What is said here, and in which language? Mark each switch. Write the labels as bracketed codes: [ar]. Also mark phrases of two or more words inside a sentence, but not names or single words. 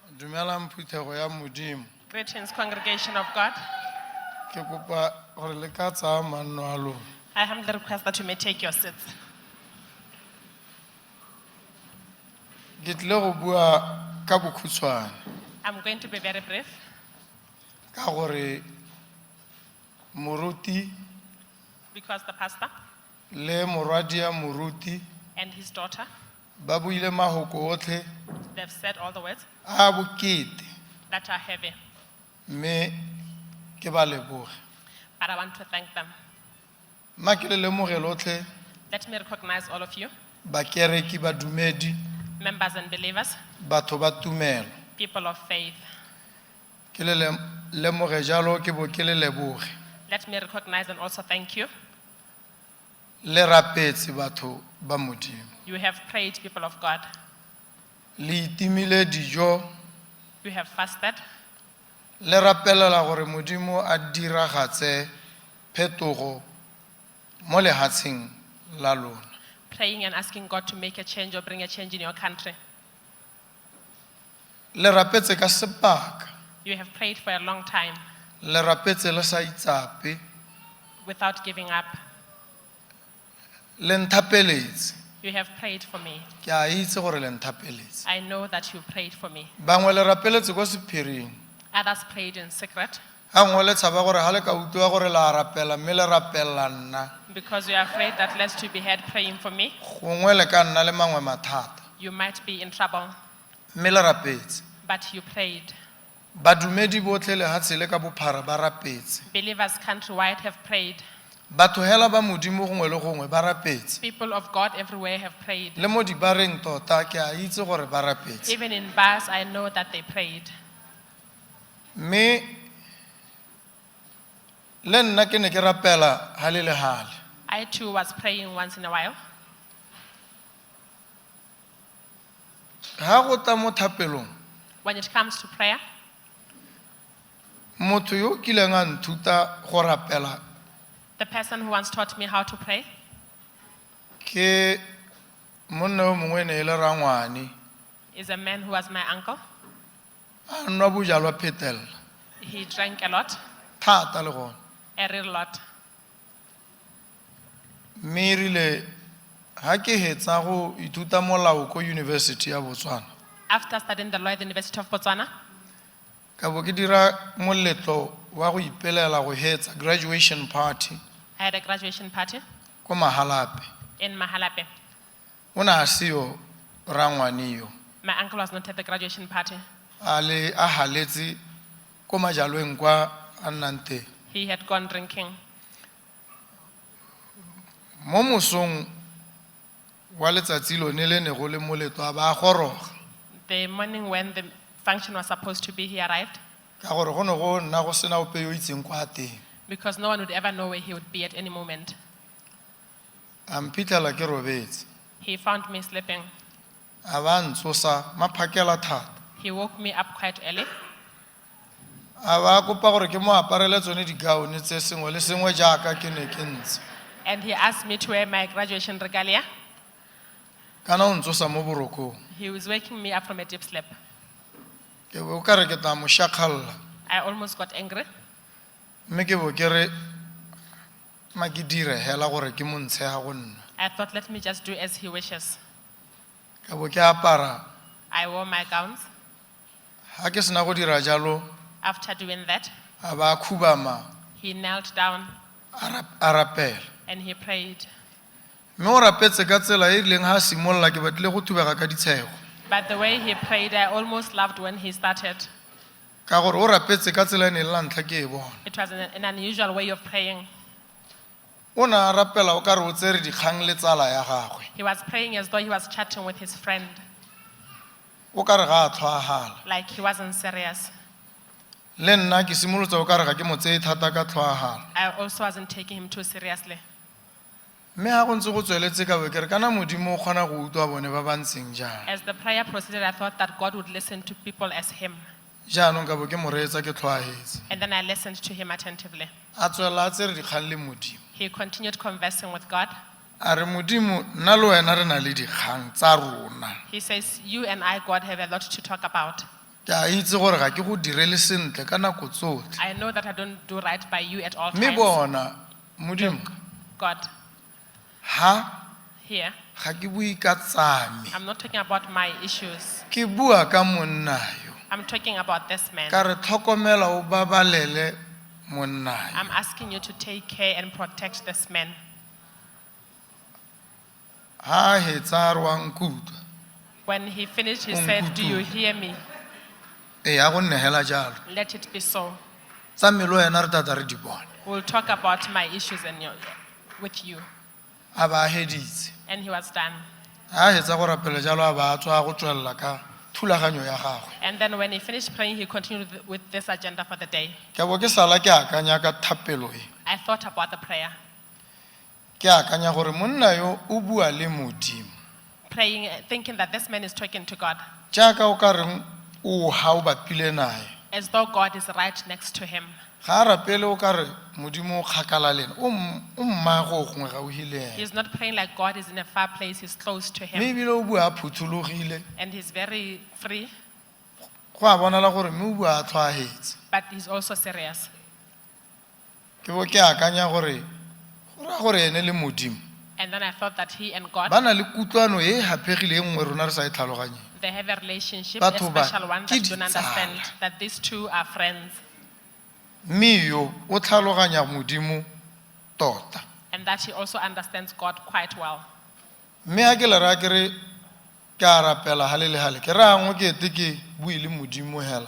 [tn] Dumelang phuthego ya Modimo. [en] Greetings, congregation of God. [tn] Ke kopa gore le ka tsaya manno a lona. [en] I humbly request that you may take your seats. [tn] Ke tlile go bua ka bokhutshwane [en] I'm going to be very brief [tn] ka gore moruti [en] because the pastor [tn] le morwadi ya moruti [en] and his daughter, [tn] ba buile mahoko otlhe [en] they've said all the words [tn] a bokete [en] that are heavy, [tn] mme ke ba leboge. [en] but I want to thank them. [tn] Nna ke le lemoge lotlhe [en] Let me recognize all of you, [tn] bakereki badumedi [en] members and believers, [tn] batho ba tumelo. [en] people of faith. [tn] Ke le lemoge jalo ke bo ke le leboge. [en] Let me recognize and also thank you. [tn] Le rapetse batho ba Modimo. [en] You have prayed, people of God. [tn] Le itimile dijo [en] You have fasted. [tn] le rapelela gore Modimo a diragatse phetogo mo lehatsheng la lona. [en] Praying and asking God to make a change or bring a change in your country. [tn] Le rapetse ka sebaka, [en] You have prayed for a long time [tn] le rapetse le sa itsape, [en] without giving up. [tn] le nthapeletse. [en] You have prayed for me. [tn] Ke a itse gore le nthapeletse. [en] I know that you prayed for me. [tn] Bangwe le rapeletse go sephiring. [en] Others prayed in secret [tn] Ha ngwe le tshaba gore ha le ka utlwa gore la rapela mme le rapella nna. [en] because you are afraid that lest you be heard praying for me, [tn] Gongwe le ka nna le mangwe mathata. [en] you might be in trouble. [tn] Mme le rapetse. [en] But you prayed. [tn] Badumedi botlhe lehatshe le ka bophara ba rapetse. [en] Believers countrywide have prayed. [tn] Batho hela ba Modimo gongwe le gongwe ba rapetse. [en] People of God everywhere have prayed. [tn] Le mo dibareng tota ke a itse gore ba rapetse. [en] Even in bars, I know that they prayed. [tn] Mme le nna ke ne ke rapela hale le hale. [en] I too was praying once in a while. [tn] Ha go ta mo thapelong, [en] When it comes to prayer, [tn] motho yo kileng a nthuta go rapela [en] the person who once taught me how to pray [tn] ke monna o mongwe ne le rangwane. [en] is a man who was my uncle. [tn] A nwa bojalwa phetela [en] He drank a lot, [tn] thata le gone. [en] a real lot. [tn] Mme erile ha ke hetsa go ithuta molao ko University ya Botswana, [en] After studying the law at the University of Botswana, [tn] ka bo ke dira moletlo wa go ipelela go hetsa [en] graduation party I had a graduation party [tn] ko Mahalape. [en] in Mahalape. [tn] O na siyo rangwane yo [en] My uncle was not at the graduation party. [tn] a haletse ko majalweng kwa a nnang teng. [en] He had gone drinking. [tn] Mo mosong wa letsatsi lone le ne go le moletlo a ba goroga [en] The morning when the function was supposed to be, he arrived [tn] ka gore go ne go nna go sena ope yo itseng kwa teng. [en] because no one would ever know where he would be at any moment. [tn] A mphitlhela ke robetse, [en] He found me sleeping. [tn] a ba ntsosa maphakela thata. [en] He woke me up quite early. [tn] A ba kopa gore ke mo aparele tsone digaone tse sengwe le sengwe jaaka ke ne ke ntse. [en] And he asked me to wear my graduation regalia. [tn] Kana o ntsosa mo borokong. [en] He was waking me up from a deep sleep. [tn] Ke bo ka re ke tla mo shakgalla. [en] I almost got angry. [tn] Mme ke bo ke re ma ke dire hela gore ke mo ntshega go nna. [en] I thought, let me just do as he wishes. [tn] Ka bo ke apara. [en] I wore my gowns. [tn] Ha ke sena go dira jalo, [en] After doing that, [tn] a ba khubama [en] he knelt down [tn] a rapela. [en] and he prayed. [tn] Mme o rapetse ka tsela e rileng ha simolla ke batlile go thubega ka ditshego. [en] But the way he prayed, I almost laughed when he started. [tn] Ka gore o rapetse ka tsela e ne la ntlha ke e bona. [en] It was an unusual way of praying. [tn] O na rapela o ka re o tsere dikgang le tsala ya gagwe. [en] He was praying as though he was chatting with his friend, [tn] O ka re ga a tlhoagala. [en] like he wasn't serious. [tn] Le nna ke simolotse o ka re ga ke mo tseye thata ka tlhoagala. [en] I also wasn't taking him too seriously. [tn] Mme ha go ntse go tsweletse ka bo ke re kana Modimo o kgona go utlwa bone ba ba ntseng jang. [en] As the prayer proceeded, I thought that God would listen to people as him. [tn] Jaanong ka bo ke mo reetsa ke tlhoagetse. [en] And then I listened to him attentively. [tn] A tswela a tsere dikgang le Modimo. [en] He continued conversing with God. [tn] A re Modimo nna le wena re na le dikgang tsa rona. [en] He says, you and I, God, have a lot to talk about. [tn] ke a itse gore ga ke go direle sentle ka nako tsotlhe [en] I know that I don't do right by you at all [tn] mme [en] times. [tn] bona modimo [en] God, [tn] ha [en] here, [tn] ga ke bue ka tsame [en] I'm not talking about my issues. [tn] ke bua ka monna yo [en] I'm talking about this man. [tn] ka re tlhokomela o babalele monna yo [en] I'm asking you to take care and protect this man. [tn] ha hetsa re wa nkutwa [en] When he finished, he said, "Do you hear me? [tn] e a go nnegela jalo [en] Let it be so. [tn] tsa mmelo yena re tata re di bona [en] We'll talk about my issues with you." [tn] a ba heditse [en] And he was done. [tn] ha hetsa go rapela jalo a ba tswa go tswella ka thulaganyo ya gagwe [en] And then when he finished praying, he continued with this agenda for the day. [tn] ke bo ke sala ke akanya ka thapelo e [en] I thought about the prayer, [tn] ke akanya gore monna yo o bua le modimo [en] praying, thinking that this man is talking to God, [tn] jaaka o ka reng o ha o bapile nae [en] as though God is right next to him. [tn] ga a rapele o ka re modimo o kgakala le ena o mmago gongwe ga o hile [en] He's not praying like God is in a far place, he's close to [tn] mme [en] him. [tn] ebile o bua a phuthulogile [en] And he's very free, [tn] go a bonala gore mme o bua a tlhoagetse [en] but he's also serious. [tn] ke bo ke akanya gore go raya gore ene le modimo [en] And then I thought that he and God, [tn] ba na le kutlwano e hapegile e nngwe rona re sa e tlhaloganyeng [en] they have a relationship, [tn] a Batho ba [en] special one [tn] ke [en] that you don't understand, [tn] ditsala. [en] that these two are friends. [tn] mme yo o tlhaloganya modimo tota [en] And that he also understands God quite well. [tn] mme ha ke le raya ke re ke a rapela hale le hale ke rangwe ke ete ke bue le modimo hela